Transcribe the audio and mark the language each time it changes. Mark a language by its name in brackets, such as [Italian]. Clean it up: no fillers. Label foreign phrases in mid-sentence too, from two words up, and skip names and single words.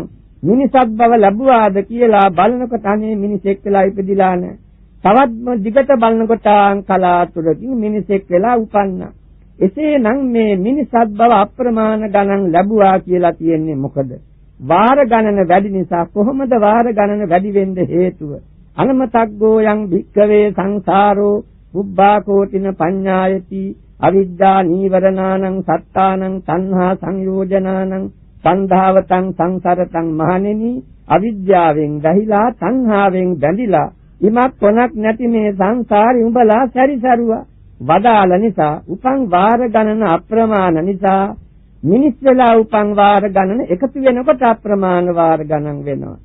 [Sinhala] මිනිසත් බව ලැබුවාද කියලා බලනකොට අනේ මිනිසෙක් වෙලා ඉපදිලා නැහැ. තවත් දිගට බලනකොට කලාතුරකින් මිනිසෙක් වෙලා උපන්නා. එසේනම් මේ මිනිසත් බව අප්‍රමාණ ගණන් ලැබුවා කියලා කියන්නේ මොකද? වාර ගණන වැඩි නිසා. කොහොමද වාර ගණන වැඩි වෙන්න හේතුව? [Pali] අනමතග්ගෝ යං භික්ඛවේ සංසාරෝ පුබ්බා කෝටින පඤ්ඤායති අවිද්‍යා නීවරණානං සත්තානං තණ්හා සංයෝජනානං සංධාවතං සංසරතං [Sinhala] මහණෙනි, අවිද්‍යාවෙන් දහිලා තණ්හාවෙන් බැඳිලා ඉමක් කොනක් නැති මේ සංසාරේ උඹලා සැරිසරුවා. වදාළ නිසා උපන් වාර ගණන අප්‍රමාණ නිසා මිනිස් වෙලා උපන් වාර ගණන එකතු වෙනකොට අප්‍රමාණ වාර ගණන් වෙනවා.